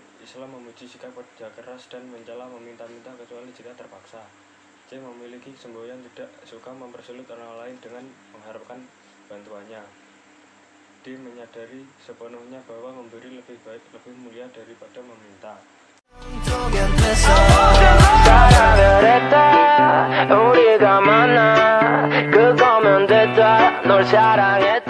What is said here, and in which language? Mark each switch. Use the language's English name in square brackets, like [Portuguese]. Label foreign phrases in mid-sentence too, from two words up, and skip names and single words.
[Indonesian] Islam memuji sikap kerja keras dan mencela meminta-minta kecuali jika terpaksa. C. Memiliki semboyan tidak suka mempersulit orang lain dengan mengharapkan bantuannya. D. Menyadari sepenuhnya bahwa memberi lebih baik, lebih mulia daripada meminta. [Korean] 사랑을 했다 우리가 만나 그거면 됐다 널 사랑해